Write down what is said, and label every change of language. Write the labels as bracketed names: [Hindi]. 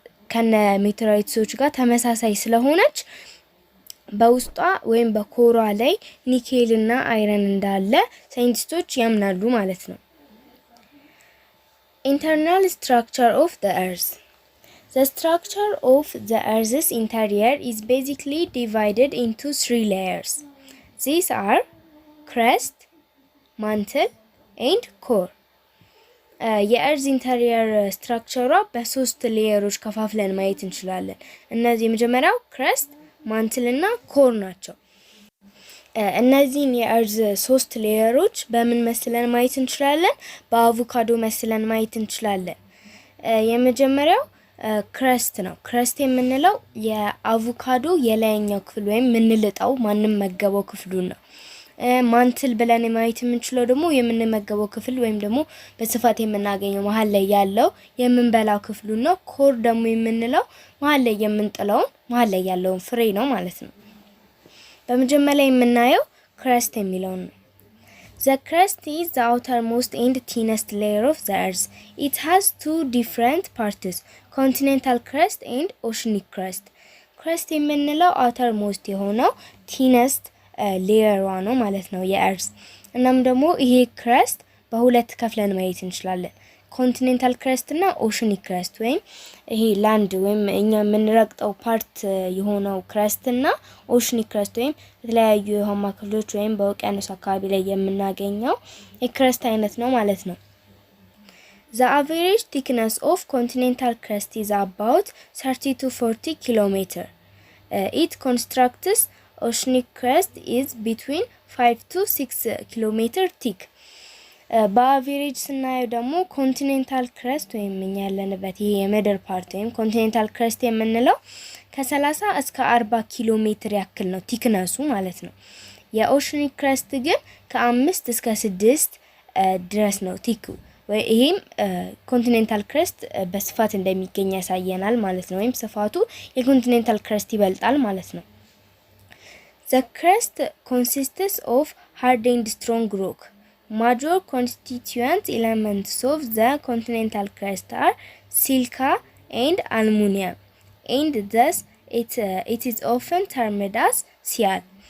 [Amharic] ከነ ሜቴራይቶች ጋር ተመሳሳይ ስለሆነች በውስጧ ወይም በኮሯ ላይ ኒኬልና አይረን እንዳለ ሳይንቲስቶች ያምናሉ ማለት ነው። [English] Internal structure of the Earth. The structure of the Earth's interior is basically divided into 3 layers. These are crust, mantle, and core. [Amharic] የእርዝ ኢንተሪየር ስትራክቸሯ በሶስት ሌየሮች ከፋፍለን ማየት እንችላለን። እነዚህ የመጀመሪያው ክረስት፣ ማንትል እና ኮር ናቸው። እነዚህን የእርዝ ሶስት ሌየሮች በምን መስለን ማየት እንችላለን? በአቮካዶ መስለን ማየት እንችላለን። የመጀመሪያው ክረስት ነው። ክረስት የምንለው የአቮካዶ የላይኛው ክፍል ወይም ምንልጣው ማንም መገበው ክፍሉን ነው። ማንትል ብለን ማየት የምንችለው ደግሞ የምንመገበው ክፍል ወይም ደግሞ በስፋት የምናገኘው መሀል ላይ ያለው የምንበላው ክፍሉ ነው። ኮር ደግሞ የምንለው መሀል ላይ የምንጥለውን መሀል ላይ ያለውን ፍሬ ነው ማለት ነው። በመጀመሪያ የምናየው ክረስት የሚለውን ነው። [English] The crust is the outermost and thinnest layer of the earth. It has 2 different parts, continental crust and oceanic crust. [Amharic] crust የምንለው outermost የሆነው thinnest ሌየሯ ነው ማለት ነው የእርዝ። እናም ደግሞ ይሄ ክረስት በሁለት ከፍለን ማየት እንችላለን። ኮንቲኔንታል ክረስት እና ኦሽኒክ ክረስት ወይም ይሄ ላንድ ወይም እኛ የምንረግጠው ፓርት የሆነው ክረስት እና ኦሽኒክ ክረስት ወይም የተለያዩ የውሃማ ክፍሎች ወይም በውቅያኖስ አካባቢ ላይ የምናገኘው የክረስት አይነት ነው ማለት ነው። [English] The average thickness of continental crust is about 30 to 40 kilometers. It constructs oceanic crust is between 5 to 6 kilometers thick. [Amharic] በአቨሬጅ ስናየው ደግሞ ኮንቲኔንታል ክረስት ወይም እኛ ያለንበት ይሄ የምድር ፓርት ወይም ኮንቲኔንታል ክረስት የምንለው ከ30 እስከ 40 ኪሎ ሜትር ያክል ነው ቲክነሱ ማለት ነው። የኦሽኒክ ክረስት ግን ከ5 እስከ 6 ድረስ ነው ቲኩ። ይሄም ኮንቲኔንታል ክረስት በስፋት እንደሚገኝ ያሳየናል ማለት ነው። ወይም ስፋቱ የኮንቲኔንታል ክረስት ይበልጣል ማለት ነው። [English] The crust consists of hard and strong rock. Major constituent elements of the continental crust are silica and aluminum, and thus it is often termed as seal.